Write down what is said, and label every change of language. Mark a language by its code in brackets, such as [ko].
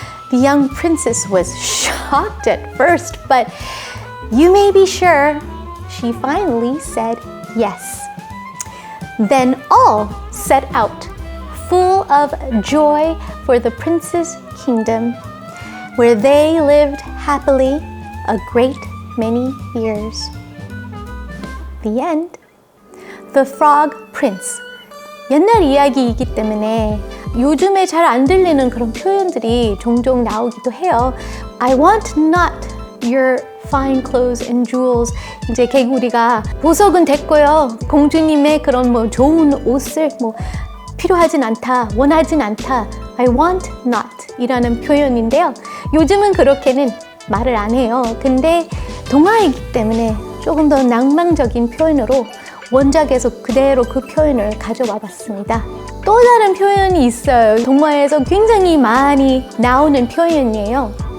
[en] The young princess was shocked at first, but you may be sure she finally said yes. Then all set out, full of joy for the prince's kingdom, where they lived happily a great many years. The end. The Frog Prince. [ko] 옛날 이야기이기 때문에 요즘에 잘 안 들리는 그런 표현들이 종종 나오기도 해요. [en] I want not your fine clothes and jewels. [ko] 이제 개구리가 보석은 됐고요. 공주님의 그런 뭐 좋은 옷을 뭐 필요하진 않다, 원하진 않다. [en] I want not [ko] 이라는 표현인데요. 요즘은 그렇게는 말을 안 해요. 근데 동화이기 때문에 조금 더 낭만적인 표현으로 원작에서 그대로 그 표현을 가져와 봤습니다. 또 다른 표현이 있어요. 동화에서 굉장히 많이 나오는 표현이에요.